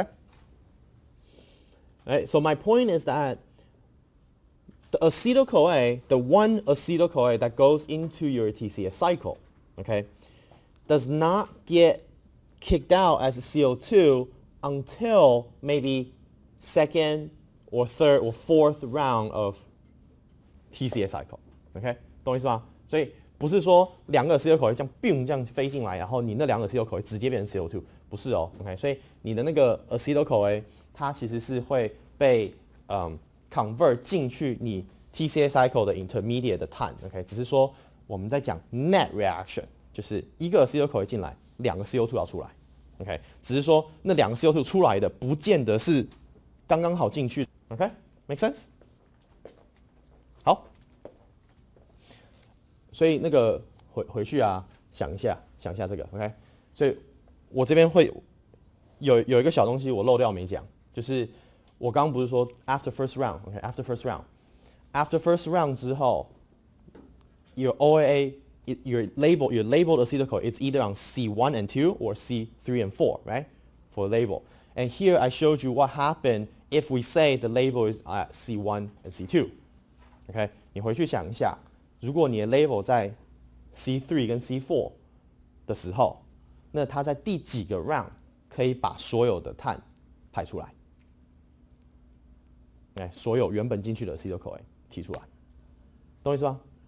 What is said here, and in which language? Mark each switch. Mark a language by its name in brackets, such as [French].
[English] All right, so my point is that the acetyl-CoA, the 1 acetyl-CoA that goes into your TCA cycle, okay, does not get kicked out as a CO2 until maybe second or third or fourth round of TCA cycle. [Chinese] Okay? 懂我意思吗？所以不是说2个 acetyl-CoA 这样 boom 这样飞进来，然后你那2个 acetyl-CoA 直接变成 CO2， 不是哦。 OK， 所以你的那个 acetyl-CoA 它其实是会被convert 进去你 TCA cycle 的 intermediate 的碳。 OK， 只是说我们在讲 net reaction， 就是1个 acetyl-CoA 进来，2个 CO2 要出来。 OK， 只是说那2个 CO2 出来的不见得是刚刚好进去。 [English] OK，make sense？ 好。 [Chinese] 所以那个回去啊，想一下这个 ，OK。所以我这边会有一个小东西我漏掉没讲，就是我刚刚不是说 [English] after first round，OK，after first round 之后 ，your OAA，your labeled acetyl-CoA, it's either on C1 and 2 or C3 and 4, right? For label. And here I showed you what happened if we say the label is at C1 and C2. [Chinese] OK， 你回去想一下。如果你的 label 在 C3 跟 C4 的时候，那它在第几个 round 可以把所有的碳排出来？所有原本进去的 acetyl-CoA 提出来，懂我意思吗？